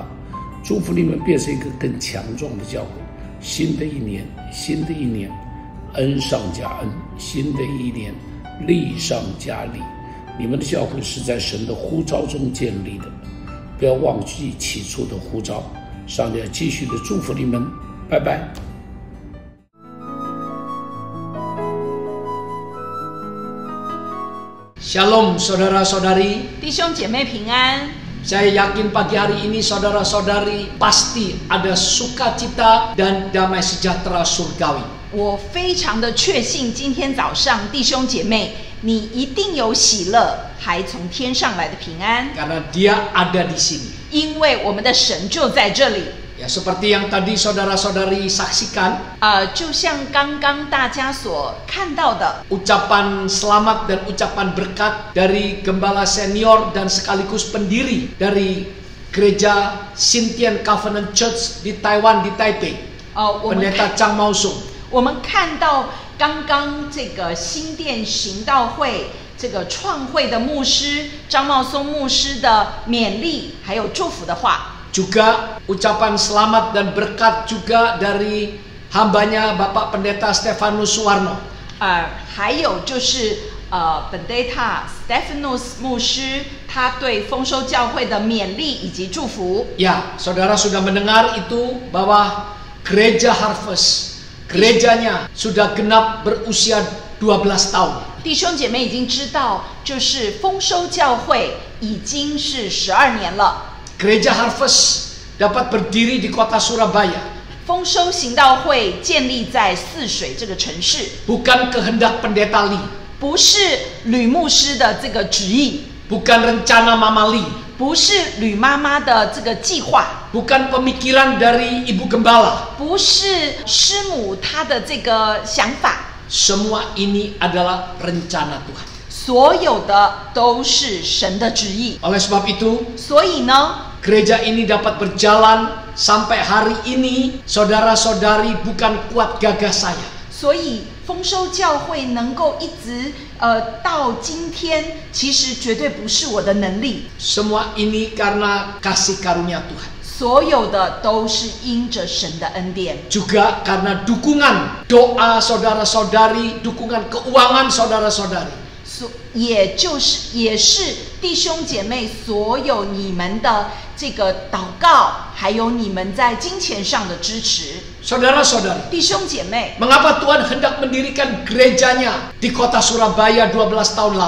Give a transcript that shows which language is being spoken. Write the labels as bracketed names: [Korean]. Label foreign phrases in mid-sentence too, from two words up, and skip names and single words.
[Chinese] 祝福你们变成一个更强壮的教会。新的一年，恩上加恩，新的一年利上加利。你们的教会是在神的呼召中建立的，不要忘记起初的呼召。上帝要继续的祝福你们，拜拜。 [Indonesian] Shalom saudara-saudari. [Chinese] 弟兄姐妹平安。 [Indonesian] Saya yakin pagi hari ini saudara-saudari pasti ada sukacita dan damai sejahtera surgawi. [Chinese] 我非常的确信，今天早上弟兄姐妹，你一定有喜乐，还从天上来的平安。 [Indonesian] Karena Dia ada di sini. [Chinese] 因为我们的神就在这里。 [Indonesian] Ya, seperti yang tadi saudara-saudari saksikan. [Chinese] 就像刚刚大家所看到的 [Indonesian] ucapan selamat dan ucapan berkat dari gembala senior dan sekaligus pendiri dari Gereja Xintian Covenant Church di Taiwan di Taipei. Pendeta Chang Maosong. [Chinese] 我们看到刚刚这个新店行道会这个创会的牧师张茂松牧师的勉励还有祝福的话。 [Indonesian] Juga ucapan selamat dan berkat juga dari hambanya Bapak Pendeta Stefanus Suwarno. [Chinese] 还有就是 Pendeta Stefanus 牧师他对丰收教会的勉励以及祝福。 [Indonesian] Ya, saudara sudah mendengar itu bahwa Gereja Harvest gerejanya sudah genap berusia 12 tahun. [Chinese] 弟兄姐妹已经知道，就是丰收教会已经是12年了。 [Indonesian] Gereja Harvest dapat berdiri di kota Surabaya. [Chinese] 丰收行道会建立在泗水这个城市。 [Indonesian] Bukan kehendak pendeta Li. [Chinese] 不是吕牧师的这个旨意。 [Indonesian] Bukan rencana Mama Li. [Chinese] 不是吕妈妈的这个计划。 [Indonesian] Bukan pemikiran dari Ibu Gembala. [Chinese] 不是师母她的这个想法。 [Indonesian] Semua ini adalah rencana Tuhan. [Chinese] 所有的都是神的旨意。 [Indonesian] Oleh sebab itu, [Chinese] 所以呢， [Indonesian] gereja ini dapat berjalan sampai hari ini. Saudara-saudari, bukan kuat gagah saya. [Chinese] 所以丰收教会能够一直到今天，其实绝对不是我的能力， [Indonesian] Semua ini karena kasih karunia Tuhan. [Chinese] 所有的都是因着神的恩典， [Indonesian] Juga karena dukungan doa saudara-saudari, dukungan keuangan saudara-saudari. [Chinese] 也是弟兄姐妹所有你们的这个祷告，还有你们在金钱上的支持。 [Indonesian] Saudara-saudari, [Chinese] 弟兄姐妹， [Indonesian] mengapa Tuhan hendak mendirikan gerejanya di kota Surabaya 12 tahun lalu?